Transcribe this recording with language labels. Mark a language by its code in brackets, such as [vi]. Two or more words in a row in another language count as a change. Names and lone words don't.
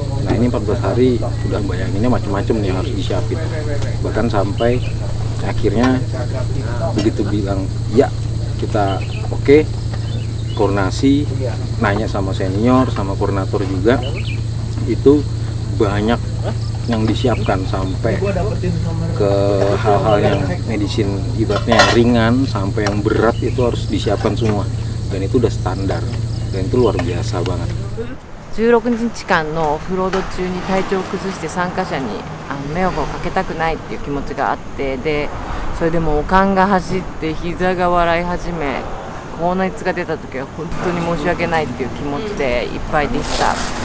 [id] Nah ini 14 hari udah bayanginnya macam-macam nih yang harus disiapin, bahkan sampai akhirnya begitu bilang ya kita oke, koordinasi, nanya sama senior sama koordinator juga, itu banyak yang disiapkan sampai ke hal-hal yang medisin ibaratnya yang ringan sampai yang berat itu harus disiapkan semua, dan itu udah standar dan itu luar biasa banget. [ja] 16 日間のオフロード中に体調を崩して参加者に迷惑をかけたくないっていう気持ちがあって、でそれでもおかんが走って膝が笑い始め、 高熱が出た時は本当に申し訳ないっていう気持ちでいっぱいでした。